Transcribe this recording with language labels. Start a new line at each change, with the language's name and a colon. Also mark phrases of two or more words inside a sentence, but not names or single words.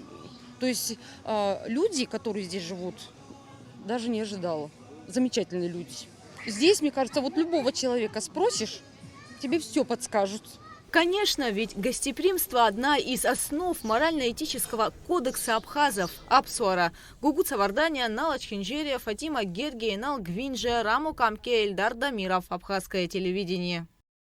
Russian: То есть люди, которые здесь живут, даже не ожидала. Замечательные люди. Здесь, мне кажется, вот любого человека спросишь, тебе все подскажут. Конечно, ведь гостеприимство – одна из основ морально-этического кодекса абхазов – Апсуара. Гугут Саварданя, Налач Хинджерия, Фатима Гергия, Нал Гвинже, Раму Камке, Эльдар Дамиров. Абхазское телевидение.